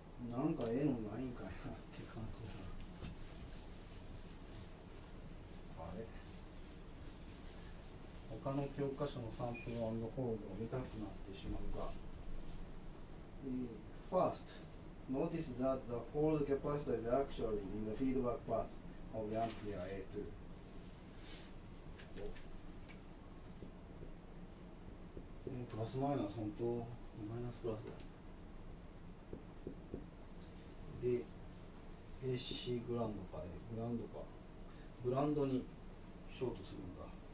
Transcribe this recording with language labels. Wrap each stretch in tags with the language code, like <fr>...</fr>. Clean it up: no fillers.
<ja>なんか絵のないんかいなって感じだな。あれ他の教科書のサンプル&ホールドを見たくなってしまうが、</ja> <en>First, notice that the hold capacitor is actually in the feedback path of the amplifier A2.</en> <ja>プラスマイナス本当マイナスプラスだ。で AC グランドかグランドにショートするんだ。</ja>